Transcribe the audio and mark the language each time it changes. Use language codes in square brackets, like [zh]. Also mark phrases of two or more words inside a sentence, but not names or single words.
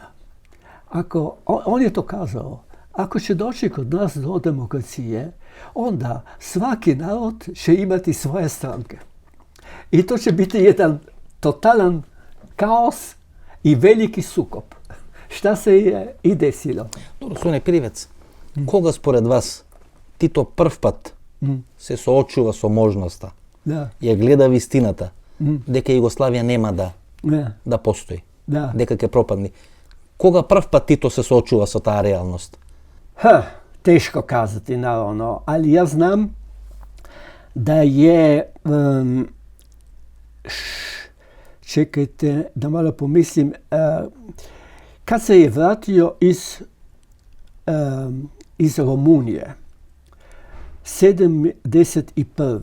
[hr] On je to kazao, ako će doći kod nas do demokracije, onda svaki narod će imati svoje stranke. I to će biti jedan totalan kaos i veliki sukob. Šta se je i desilo? [mk] Добро, Суне Пиривец, кога според вас Тито прв пат се соочува со можноста, ја гледа вистината, дека Југославија нема да постои, дека ќе пропадне. Кога прв пат Тито се соочува со таа реалност? [hr] Teško kazati, naravno, ali ja znam da je, čekajte da malo pomislim, kad se je vratio iz Romunije, 71.